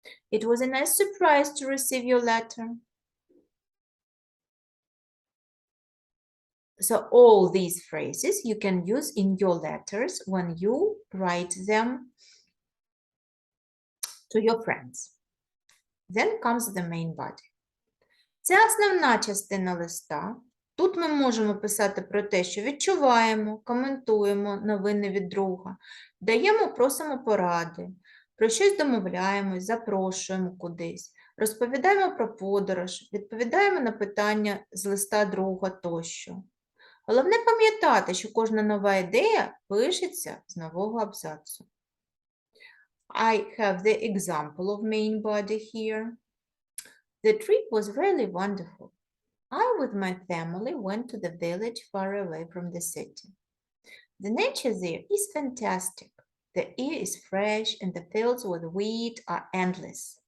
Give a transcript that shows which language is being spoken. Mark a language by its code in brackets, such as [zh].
[en] It was a nice surprise to receive your letter. So all these phrases you can use in your letters when you write them to your friends. Then comes the main body. [uk] Це основна частина листа. Тут ми можемо писати про те, що відчуваємо, коментуємо новини від друга, даємо, просимо поради, про щось домовляємось, запрошуємо кудись, розповідаємо про подорож, відповідаємо на питання з листа друга тощо. Головне пам'ятати, що кожна нова ідея пишеться з нового абзацу. [en] I have the example of main body here. The trip was really wonderful. I, with my family, went to the village far away from the city. The nature there is fantastic. The air is fresh and the fields with wheat are endless.